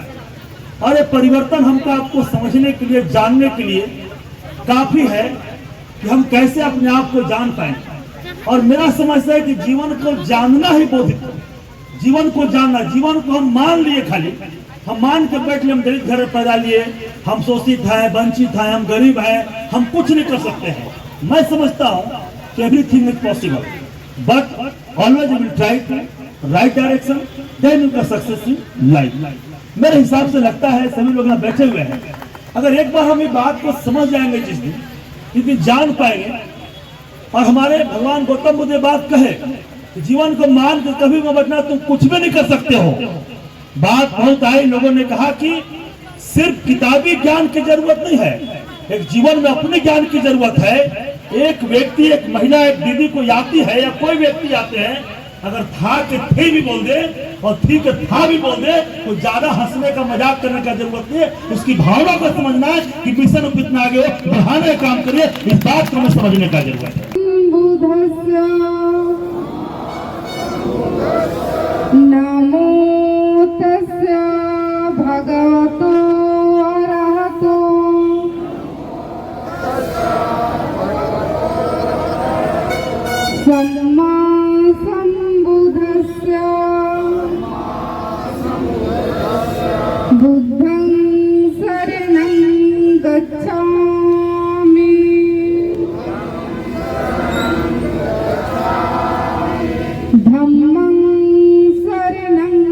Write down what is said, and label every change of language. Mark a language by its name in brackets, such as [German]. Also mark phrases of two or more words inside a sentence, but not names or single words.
[Hindi] और ये परिवर्तन हमको आपको समझने के लिए, जानने के लिए काफी है कि हम कैसे अपने आप को जान पाएंगे। और मेरा समझ है कि जीवन को जानना ही बोधित है। जीवन को जानना, जीवन को हम मान लिए, खाली हम मान के बैठ लिए, हम दलित घर में पैदा लिए, हम शोषित है, वंचित है, हम गरीब है, हम कुछ नहीं कर सकते हैं। मैं समझता हूँ कि [English] Everything is possible, but always will try to right direction, then you can success in life. [Hindi] मेरे हिसाब से लगता है सभी लोग यहाँ बैठे हुए हैं, अगर एक बार हम ये बात को समझ जाएंगे, जिस दिन जान पाएंगे, और हमारे भगवान गौतम बुद्ध ये बात कहे कि जीवन को मान के कभी मत बचना, तुम कुछ भी नहीं कर सकते हो। बात बहुत आई, लोगों ने कहा कि सिर्फ किताबी ज्ञान की जरूरत नहीं है, एक जीवन में अपने ज्ञान की जरूरत है। एक व्यक्ति, एक महिला, एक दीदी को आती है या कोई व्यक्ति आते हैं अगर था के थे भी बोल दे और थी के था भी बोल दे तो ज्यादा हंसने का मजाक करने का जरूरत नहीं है। उसकी भावना को समझना है कि मिशन कितना आगे बढ़ाने का काम करिए, इस बात को हमें समझने का जरूरत है। [Pali] नमो तस्य भगवतो अरहतो सम्मा सम्बुद्धस्य बुद्धं शरणं गच्छामि धम्मं शरणं